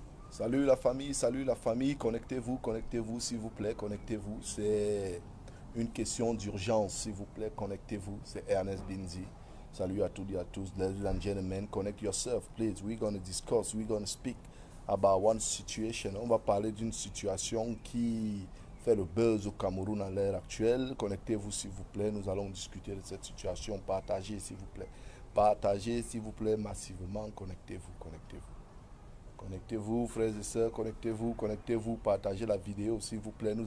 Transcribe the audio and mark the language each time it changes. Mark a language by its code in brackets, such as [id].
[fr] salut la famille, connectez-vous s'il vous plaît, connectez-vous. C'est une question d'urgence, s'il vous plaît, connectez-vous. C'est Ernest Binzi. Salut à toutes et à tous, [en] ladies and gentlemen, connect yourself, please. We're going to discuss, we're going to speak about one situation. [fr] On va parler d'une situation qui fait le buzz au Cameroun à l'heure actuelle. Connectez-vous s'il vous plaît, nous allons discuter de cette situation. Partagez s'il vous plaît. Partagez s'il vous plaît massivement, connectez-vous, connectez-vous. Connectez-vous, frères et sœurs, connectez-vous, connectez-vous, partagez la vidéo, s'il vous plaît.